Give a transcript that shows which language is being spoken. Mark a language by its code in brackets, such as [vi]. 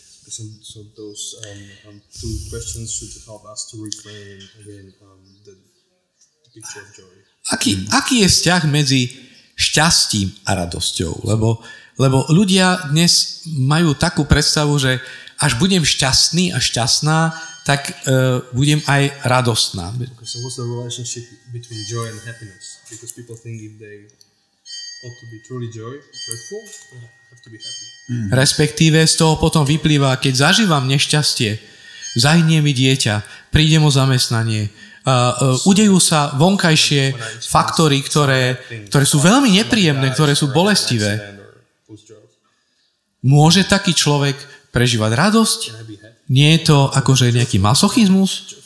[en] So those two questions should help us to reframe again the picture of joy. [sk] Aký je vzťah medzi šťastím a radosťou? Lebo ľudia dnes majú takú predstavu, že až budem šťastný a šťastná, tak budem aj radostná. [en] So what's the relationship between joy and happiness? Because people think if they ought to be truly joyful, they have to be happy. [sk] Respektíve z toho potom vyplýva, keď zažívam nešťastie, zahynie mi dieťa, prídem o zamestnanie, udejú sa vonkajšie faktory, ktoré sú veľmi nepríjemné, ktoré sú bolestivé. Môže taký človek prežívať radosť? Nie je to akože nejaký masochizmus?